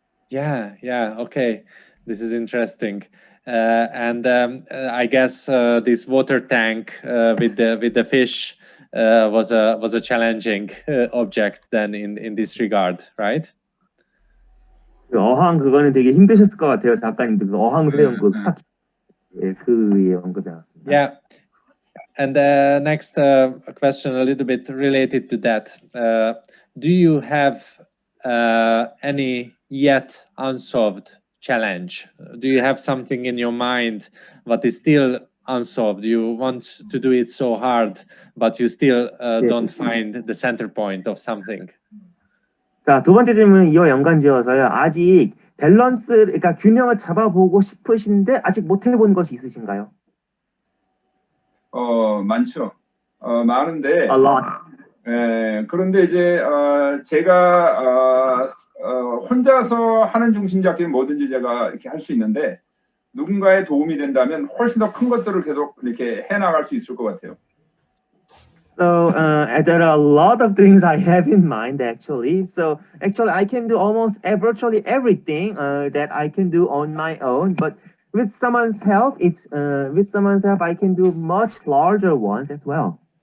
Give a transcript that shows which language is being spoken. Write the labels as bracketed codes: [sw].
[en] Yeah, okay, this is interesting. And I guess this water tank with the fish was a challenging object then in this regard, right? [ko] 어항 그거는 되게 힘드셨을 것 같아요, 작가님들. 어항 세운 그 스타킹 그의 언급이 나왔습니다. [en] Yeah, and next question a little bit related to that. Do you have any yet unsolved challenge? Do you have something in your mind what is still unsolved? You want to do it so hard, but you still don't find the center point of something. [ko] 자, 두 번째 질문은 이와 연관지어서요. 아직 밸런스, 그러니까 균형을 잡아보고 싶으신데 아직 못 해본 것이 있으신가요? 많죠. 많은데. [en] A lot. [ko] 그런데 이제 제가 혼자서 하는 중심 잡기는 뭐든지 제가 이렇게 할 수 있는데 누군가의 도움이 된다면 훨씬 더 큰 것들을 계속 이렇게 해나갈 수 있을 것 같아요. [en] So there are a lot of things I have in mind actually. So actually I can do almost virtually everything that I can do on my own. But with someone's help, I can do much larger ones as well.